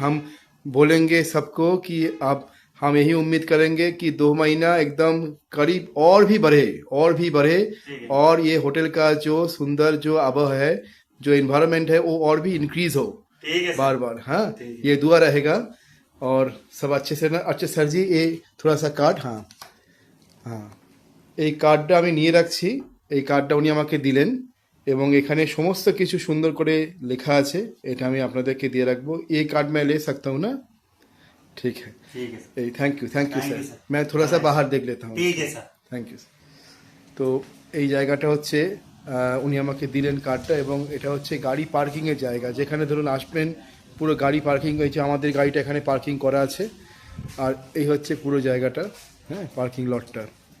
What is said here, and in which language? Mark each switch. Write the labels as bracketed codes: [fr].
[hi] हम बोलेंगे सबको कि हम यही उम्मीद करेंगे कि 2 महीना एकदम करीब और भी बढ़े और ये होटल का जो सुंदर जो आबह है, जो इन्वायरमेंट है, वो और भी इंक्रीज हो ठीक है बार बार। हाँ, ये दुआ रहेगा और सब अच्छे से ना। अच्छा सर जी, ये थोड़ा सा कार्ड, हाँ हाँ, [bn] এই কার্ডটা আমি নিয়ে রাখছি। এই কার্ডটা উনি আমাকে দিলেন এবং এখানে সমস্ত কিছু সুন্দর করে লেখা আছে। এটা আমি আপনাদেরকে দিয়ে রাখবো। এই কার্ড [hi] मैं ले सकता हूँ ना? ठीक है थैंक यू सर। मैं थोड़ा सा बाहर देख लेता हूँ। ठीक है सर, [en] Thank you. [bn] তো এই জায়গাটা হচ্ছে উনি আমাকে দিলেন কার্ডটা, এবং এটা হচ্ছে গাড়ি পার্কিংয়ের জায়গা, যেখানে ধরুন আসবেন পুরো গাড়ি পার্কিং হয়েছে। আমাদের গাড়িটা এখানে পার্কিং করা আছে। আর এই হচ্ছে পুরো জায়গাটা, হ্যাঁ, পার্কিং লটটা।